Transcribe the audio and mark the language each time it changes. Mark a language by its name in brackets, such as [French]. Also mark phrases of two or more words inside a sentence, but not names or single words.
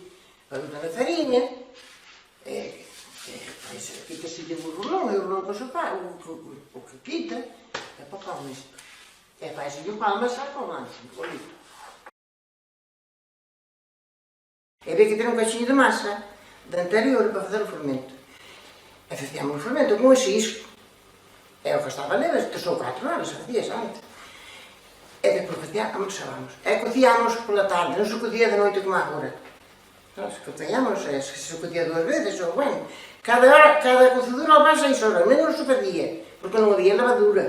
[Portuguese] Para botar a farinha, quita-se o rolão, e o rolão depois o que quita, é para o pão isto. Faz-se o pão, mas sai para o lado, olha. É ver que tem um caixinho de massa, de anterior, para fazer o fermento. [Galician] E facíamos o fermento con ese isco. E o que estaba leve, 3 ou 4 horas, facías antes. E depois almozábamos. E cocíamos pola tarde, non se cocía de noite como agora. Se cocíamos, se cocía 2 veces, ou bueno. Cada cocedura ao 6 horas, menos se facía, porque non había levadura.